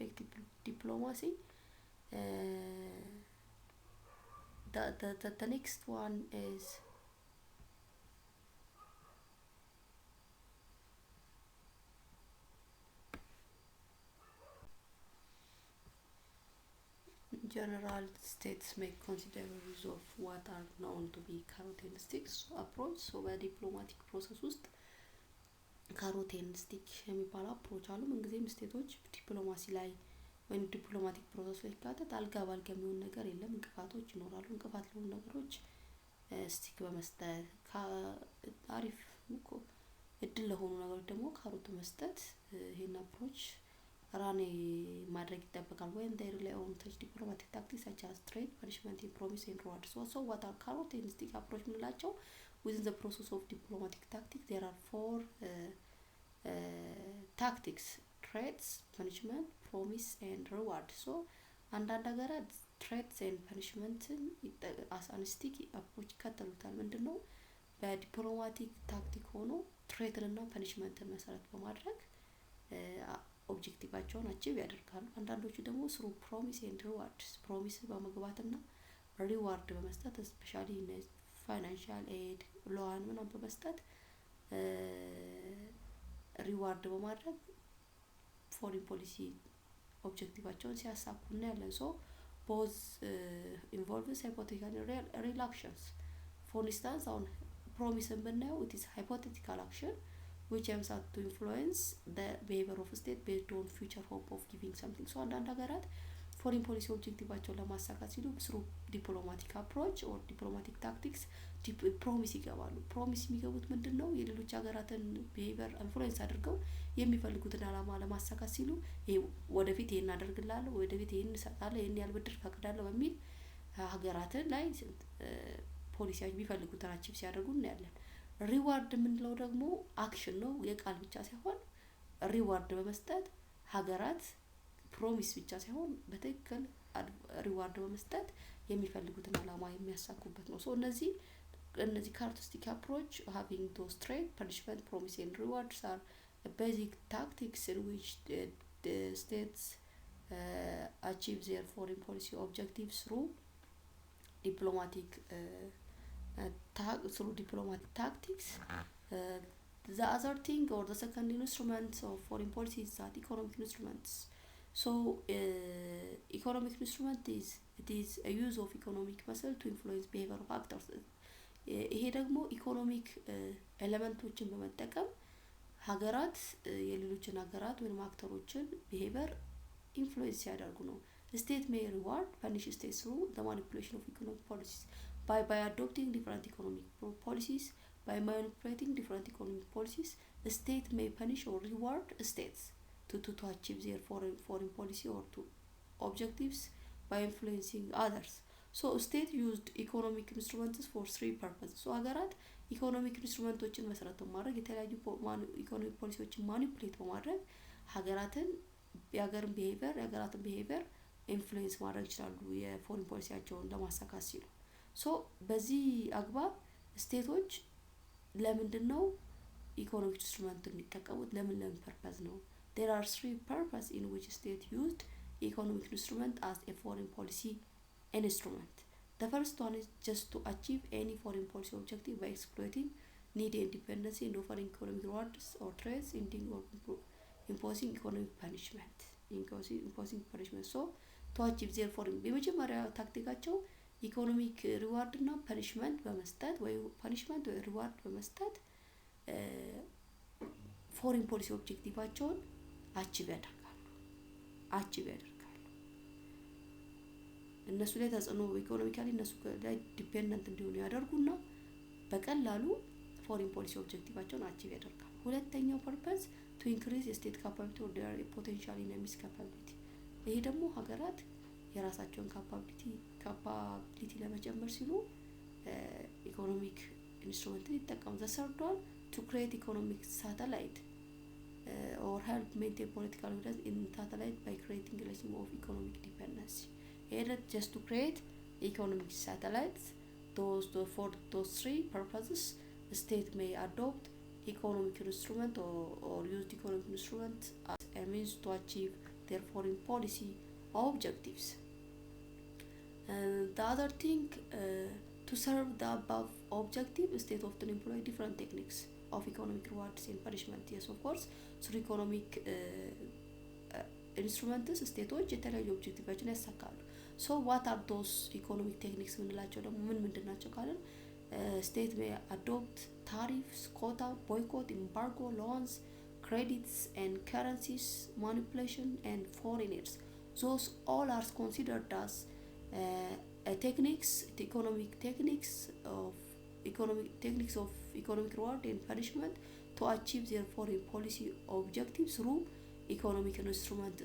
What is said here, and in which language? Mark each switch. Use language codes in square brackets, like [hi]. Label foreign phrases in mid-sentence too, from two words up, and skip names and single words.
[en] The next one is general states make considerable use of what are known to be carrot and sticks approach. [am] so በዲፕሎማቲክ ፕሮሰስ ውስጥ [en] carrot and stick [am] የሚባል አፕሮች አሉ። ምንጊዜም ስቴቶች ዲፕሎማሲ ላይ ወይም [en] diplomatic process [am] ላይ ካተት አልጋ ባልጋ የሚሆን ነገር የለም። እንቅፋቶች ይኖራሉ። እንቅፋት ለሆኑ ነገሮች ስቲክ በመስጠት አሪፍ እድል ለሆኑ ነገሮች ደግሞ ካሮት መስጠት ይሄን አፕሮች ራኔ ማድረግ ይጠበቃል። [en] when they rely on such diplomatic tactics such as trade, punishment, promise and reward. so what are carrot and stick approach ምንላቸው? within the process of diplomatic tactics there are four tactics: threats, punishment, promise and reward. [am] so አንዳንድ ሀገራት [en] threats and punishment as an stick approach [am] ይከተሉታል። ምንድነው? በዲፕሎማቲክ ታክቲክ ሆኖ threat እና punishment መሰረት በማድረግ ኦብጀክቲቫቸውን አቺቭ ያደርጋሉ። አንዳንዶቹ ደግሞ ስሩ [en] promise and rewards promise [am] በመግባትና ሪዋርድ በመስጠት [en] specially financial aid loan [am] ምናምን በመስጠት ሪዋርድ በማድረግ [en] foreign policy [am] ኦብጀክቲቫቸውን ሲያሳኩ እናያለን። ሶ [en] both involves hypothetical and real actions. For instance, on promise ብናየው it is hypothetical action which aims at to influence the behavior of state based on future hope of giving something. [am] So አንዳንድ ሀገራት [en] foreign policy [am] ኦብጀክቲቫቸውን ለማሳካት ሲሉ [en] through diplomatic approach or diplomatic tactics [am] ፕሮሚስ ይገባሉ። ፕሮሚስ የሚገቡት ምንድነው? የሌሎች ሀገራትን [en] behavior influence [am] አድርገው የሚፈልጉትን አላማ ለማሳካት ሲሉ ወደፊት ይሄን አደርግላለሁ፣ ወደፊት ይሄን እሰጣለሁ፣ ይሄን ያህል ብድር ፈቅዳለሁ በሚል ሀገራትን ላይ ፖሊሲያቸው የሚፈልጉትን አቺቭ ሲያደርጉ እናያለን። ሪዋርድ የምንለው ደግሞ አክሽን ነው፣ የቃል ብቻ ሳይሆን ሪዋርድ በመስጠት ሀገራት ፕሮሚስ ብቻ ሳይሆን በትክክል ሪዋርድ በመስጠት የሚፈልጉትን አላማ የሚያሳኩበት ነው። ሶ እነዚህ [en] characteristic approach having those trade punishment promise and rewards are basic tactics in which the states achieve their foreign policy objectives through diplomatic tactics. The other thing or the second instrument of foreign policy is that economic instruments. So economic instrument is a use of economic muscle to influence behavior of actors. [am] ይሄ ደግሞ ኢኮኖሚክ ኤሌመንቶችን በመጠቀም ሀገራት የሌሎችን ሀገራት ወይም አክተሮችን ቢሄቪየር ኢንፍሉዌንስ ያደርጉ ነው። [en] state may reward punish states through the manipulation of economic policies by adopting different economic policies. By manipulating different economic policies, the state may punish or reward states to achieve their foreign policy or to objectives by influencing others. So state used economic instruments for three purposes. [am] So ሀገራት ኢኮኖሚክ ኢንስትሩመንቶችን መሰረት በማድረግ የተለያዩ ኢኮኖሚክ ፖሊሲዎችን ማኒፑሌት በማድረግ ሀገራትን የሀገራትን [en] behavior influence [am] ማድረግ ይችላሉ የፎሪን ፖሊሲያቸውን ለማሳካት ሲሉ። ሶ በዚህ አግባብ ስቴቶች ለምንድነው [en] economic instrument [am] የሚጠቀሙት? ለምን ፐርፐዝ ነው? [en] There are three purposes in which state used economic instrument as a foreign policy instrument. The first one is just to achieve any foreign policy objective by exploiting need independence and offering economic rewards or trades, ending or imposing economic punishment. So to achieve their foreign [am] የመጀመሪያ ታክቲካቸው [en] economic reward [am] እና ፐኒሽመንት በመስጠት ወይ ፐኒሽመንት ወይ ሪዋርድ በመስጠት [en] foreign policy [am] ኦብጀክቲቫቸውን አቺቭ ያደርጋሉ። እነሱ ላይ ተጽዕኖ ኢኮኖሚካሊ እነሱ ላይ ዲፔንደንት እንዲሆኑ ያደርጉና በቀላሉ [en] foreign policy [am] ኦብጀክቲቫቸውን አቺቭ ያደርጋሉ። ሁለተኛው ፐርፐዝ [en] to increase state capability or their potential enemies capability. [am] ይሄ ደግሞ ሀገራት የራሳቸውን ካፓቢሊቲ ለመጨመር ሲሉ ኢኮኖሚክ ኢንስትሩመንትን ይጠቀሙ። [en] the third one to create economic satellite or help maintain political evidence in satellite by creating a regime of economic dependency. Here just to create economic satellites. For those three purposes, the state may adopt economic instrument or use economic instrument as a means to achieve their foreign policy objectives. The other thing, to serve the above objective, state often employ different techniques of economic rewards and punishment. Yes, of course, through economic instruments, [am] ስቴቶች የተለያዩ ኦብጀክቲቮችን ያሳካሉ። [en] So what are those economic techniques [am] ምንላቸው ደግሞ ምንድን ናቸው ካለን [en] state may adopt tariffs, quota, boycott, embargo, loans, credits and currencies manipulation and foreign aids. Those all are considered as economic techniques of economic reward and punishment to achieve their foreign policy objectives through economic instruments.